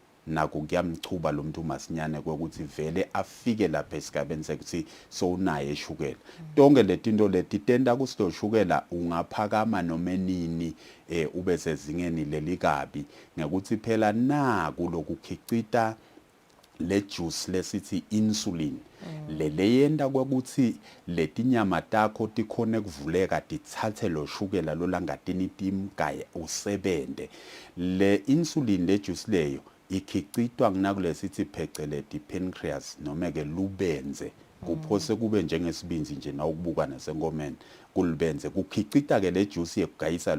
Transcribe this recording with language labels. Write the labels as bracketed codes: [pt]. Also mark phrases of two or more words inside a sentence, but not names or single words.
[ss] naku kuyamchuba lo muntu masinyane ukuthi vele afike lapha esigabeni sekuthi sowunaye ishukela tonke letinto leti tenda kusilo shukela ungaphakama noma enini ube sezingeni lelikabi ngekuthi phela naku lokukhicita le juice lesithi insulin leyenda ukuthi letinyama takho tikhone kuvuleka tithathe lo shukela lolangatini timgaye usebende le insulin le juice leyo ikhicitwa kunakulesithi pheceleti pancreas noma ke lubenze kuphose kube njengesibinzi nje na ukubuka nasenkomeni kulibenze kukhicita ke le juice yekugayisa